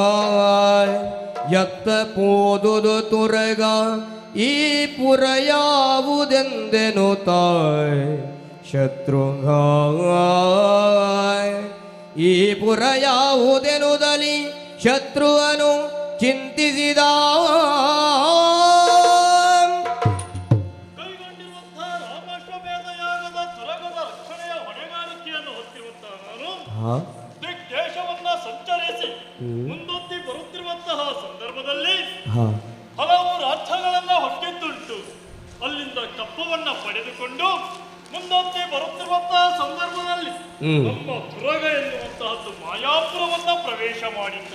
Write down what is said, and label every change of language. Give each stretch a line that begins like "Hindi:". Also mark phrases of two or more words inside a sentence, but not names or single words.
Kannada: ಎತ್ತ ಪೋದುದು ತುರಗ, ಈ ಪುರ ಯಾವುದೆಂದೆನು ತಾಯ್ ಶತ್ರುಘ, ಈ ಪುರ ಯಾವುದೆನುದಲಿ ಶತ್ರುವನು ಚಿಂತಿಸಿದ. ಕೈಗೊಂಡಿರುವಂತಹ ರಾಮಾಶ್ವಮೇಧಯಾಗದ ತುರಗದ ರಕ್ಷಣೆಯ ಹೊಣೆಗಾರಿಕೆಯನ್ನು ಹೊತ್ತಿರುವಂತಹ ನಾನು ದಿಗ್ದೇಶವನ್ನ ಸಂಚರಿಸಿ ಮುಂದೊತ್ತಿ ಬರುತ್ತಿರುವಂತಹ ಸಂದರ್ಭದಲ್ಲಿ ಹಲವು ರಾಜ್ಯಗಳನ್ನ ಹೊಕ್ಕೆದ್ದುಂಟು. ಅಲ್ಲಿಂದ ಕಪ್ಪವನ್ನ ಪಡೆದುಕೊಂಡು ಮುಂದೊತ್ತಿ ಬರುತ್ತಿರುವಂತಹ ಸಂದರ್ಭದಲ್ಲಿ ನಮ್ಮ ತುರಗ ಎನ್ನುವಂತಹದ್ದು ಮಾಯಾಪುರವನ್ನ ಪ್ರವೇಶ ಮಾಡಿತ್ತು.